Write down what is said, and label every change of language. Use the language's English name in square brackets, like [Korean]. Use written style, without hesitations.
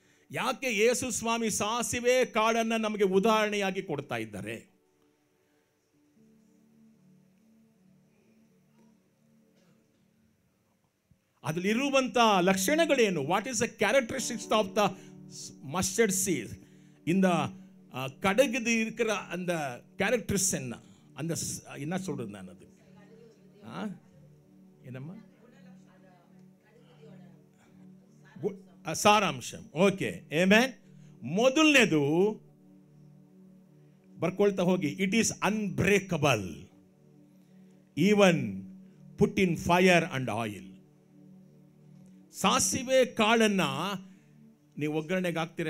[Kannada] ಯಾಕೆ ಯೇಸು ಸ್ವಾಮಿ ಸಾಸಿವೆ ಕಾಳನ್ನು ನಮಗೆ ಉದಾಹರಣೆಯಾಗಿ ಕೊಡ್ತಾ ಇದ್ದಾರೆ? ಅದರಲ್ಲಿರುವಂಥ ಲಕ್ಷಣಗಳೇನು? [English] What is the characteristics of the mustard seed? [Tamil] இந்த கடுகுது இருக்கிற அந்த கேரக்டர்ஸ் என்ன, அந்த என்ன சொல்றது நான், அது என்னம்மா ಸಾರಾಂಶಂ. Okay, amen. [Kannada] ಮೊದಲನೇದು ಬರ್ಕೊಳ್ತಾ ಹೋಗಿ, [English] It is unbreakable even put in fire and oil. [Kannada] ಸಾಸಿವೆ ಕಾಳನ್ನ ನೀವು ಒಗ್ಗರಣೆಗೆ ಹಾಕ್ತೀರ.